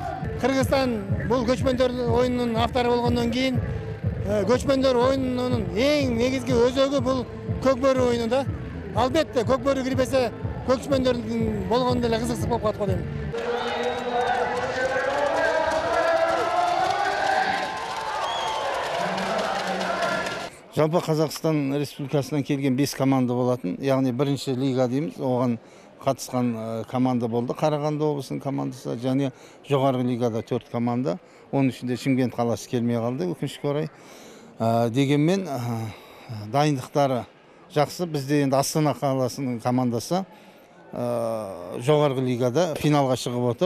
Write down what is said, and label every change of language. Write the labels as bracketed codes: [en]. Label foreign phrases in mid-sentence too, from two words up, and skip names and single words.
[ky] Кыргызстан бул көчмөндөр оюнунун автору болгондон кийин көчмөндөр оюнунун эң негизги өзөгү бул көкбөрү оюну да. Албетте көкбөрү кирбесе көчмөндөрдүн болгондо эле кызыксыз болуп калат го дейм. [kk] Жалпы Казакстан Республикасынан келген 5 команда болатын, яғни бірінші лига дейміз, оған қатысқан команда болды. Қарағанды облысының командасы, және жоғарғы лигада 4 команда. Оның ішінде Шымкент қаласы келмей қалды, өкінішке орай. Дегенмен дайындықтары жақсы. Бізде енді Астана қаласының командасы жоғарғы лигада финалға шығып отыр.